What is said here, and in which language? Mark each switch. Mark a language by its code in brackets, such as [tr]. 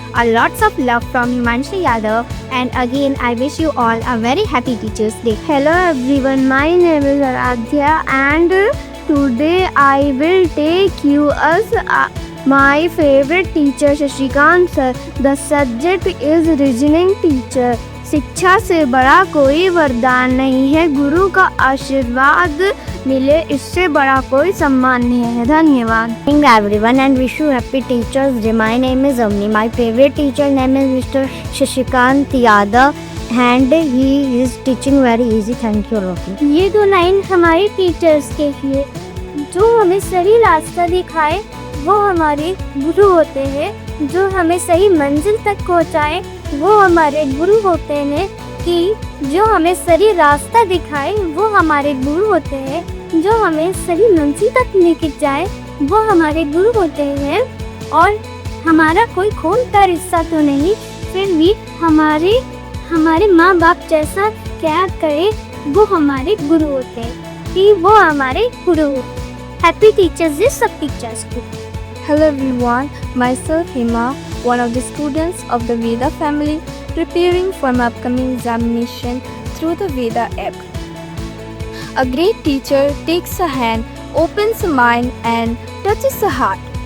[en] A lots of love from Himanshi Yadav, and again I wish you all a very happy Teachers Day. Hello everyone, my name is Aradhya and today I will take you as my favorite teacher Shashikant sir. The subject is reasoning teacher. [hi] शिक्षा से बड़ा कोई वरदान नहीं है, गुरु का आशीर्वाद मिले इससे बड़ा कोई सम्मान नहीं है. धन्यवाद. [en] Good morning everyone and wish you happy Teachers Day. My name is Avni. My favorite teacher name is Mr. Shashikant Yadav and he is teaching very easy. Thank you Rocky. [hi] ये दो लाइन हमारे teachers के लिए, जो हमें सही रास्ता दिखाए वो हमारे गुरु होते हैं, जो हमें सही मंजिल तक पहुँचाए वो हमारे गुरु होते हैं, कि जो हमें सही रास्ता दिखाए वो हमारे गुरु होते हैं, जो हमें सही मंजिल तक लेके जाए वो हमारे गुरु होते हैं. और हमारा कोई खून का रिश्ता तो नहीं, फिर भी हमारे माँ बाप जैसा क्या करे वो हमारे गुरु होते हैं, कि वो हमारे गुरु. हैप्पी टीचर्स डे सब टीचर्स को. [en] Hello everyone, myself Hima, one of the students of the Veda family, preparing for my upcoming examination through the Veda app. A great teacher takes a hand, opens a mind and touches a heart.